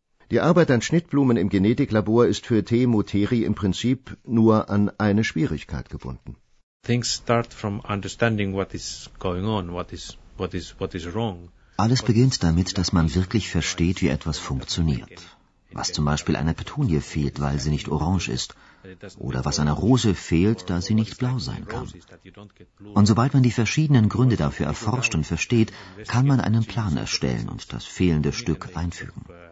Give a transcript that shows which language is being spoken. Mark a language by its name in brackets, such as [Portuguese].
[German] Die Arbeit an Schnittblumen im Genetiklabor ist für T. muteri im Prinzip nur an eine Schwierigkeit gebunden. [English] Things start from understanding what is going on, what is wrong. [German] Alles beginnt damit, dass man wirklich versteht, wie etwas funktioniert. Was zum Beispiel einer Petunie fehlt, weil sie nicht orange ist. Oder was einer Rose fehlt, da sie nicht blau sein kann. Und sobald man die verschiedenen Gründe dafür erforscht und versteht, kann man einen Plan erstellen und das fehlende Stück einfügen.